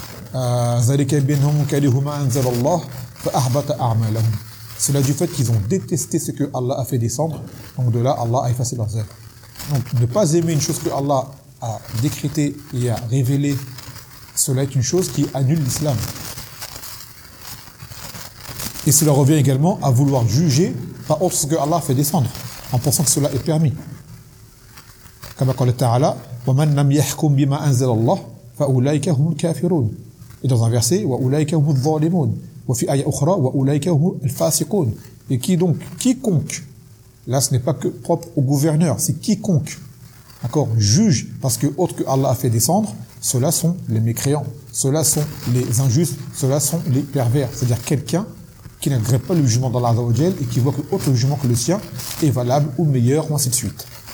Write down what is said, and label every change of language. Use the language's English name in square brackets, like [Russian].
[Arabic] ذلك بينهم كرههما أنزل الله فأحبط أعمالهم. [French] Cela du fait qu'ils ont détesté ce que Allah a fait descendre, donc de là Allah a effacé leurs œuvres. Donc ne pas aimer une chose que Allah a décrété et a révélé, cela est une chose qui annule l'islam. Et cela revient également à vouloir juger par autre ce que Allah a fait descendre, en pensant que cela est permis. Comme a dit Ta'ala, [Arabic] ومن لم يحكم بما أنزل الله فأولئك هم الكافرون. [French] Et dans un verset, [Arabic] وَأُولَيْكَ هُمُ الظَّالِمُونَ وَفِي آيَةٍ أُخْرَى وَأُولَيْكَ هُمُ الْفَاسِقُونَ [French] Et qui donc, quiconque, là ce n'est pas que propre au gouverneur, c'est quiconque, d'accord, juge, parce que autre que Allah a fait descendre, ceux-là sont les mécréants, ceux-là sont les injustes, ceux-là sont les pervers, c'est-à-dire quelqu'un qui n'agrée pas le jugement d'Allah Azza wa Jal et qui voit que autre jugement que le sien est valable ou meilleur, ou ainsi de suite.